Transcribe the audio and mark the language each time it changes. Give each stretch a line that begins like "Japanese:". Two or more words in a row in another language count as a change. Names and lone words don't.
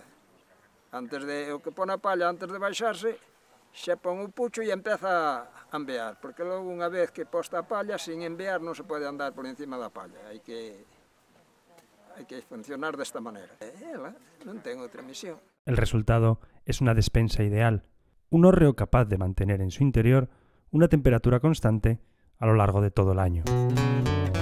Galician: Antes de o que pon a palla, antes de baixarse, xa pon o pucho e empeza a enviar, porque logo unha vez que posta a palla, sin enviar non se pode andar por encima da palla, hai que funcionar desta maneira. E ela non ten outra misión.
Spanish: El resultado es una despensa ideal, un hórreo capaz de mantener en su interior una temperatura constante a lo largo de todo el año.